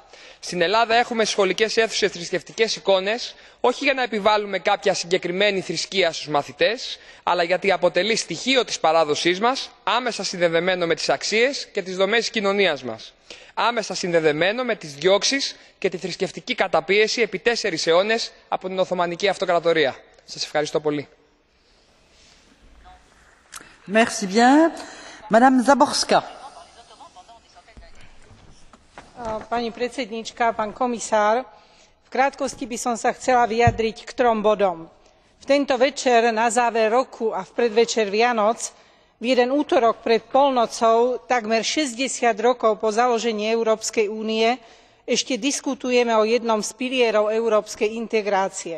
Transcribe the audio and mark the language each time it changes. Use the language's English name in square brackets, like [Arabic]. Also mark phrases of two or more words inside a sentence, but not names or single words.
[Greek] Στην Ελλάδα έχουμε στις σχολικές αίθουσες θρησκευτικές εικόνες, όχι για να επιβάλλουμε κάποια συγκεκριμένη θρησκεία στους μαθητές, αλλά γιατί αποτελεί στοιχείο της παράδοσής μας, άμεσα συνδεδεμένο με τις αξίες και τις δομές της κοινωνίας μας. Άμεσα συνδεδεμένο με τις διώξεις και τη θρησκευτική καταπίεση επί 4 αιώνες από την Οθωμανική Αυτοκρατορία. Σας ευχαριστώ πολύ. [French] Merci bien. Madame Záborská. [Slovak] Pani predsedníčka, pán komisár, v krátkosti by som sa chcela vyjadriť k 3 bodom. V tento večer na záver roku a v predvečer Vianoc v jeden útorok pred polnocou, takmer 60 rokov po založení Európskej únie, ešte diskutujeme o jednom z pilierov európskej integrácie.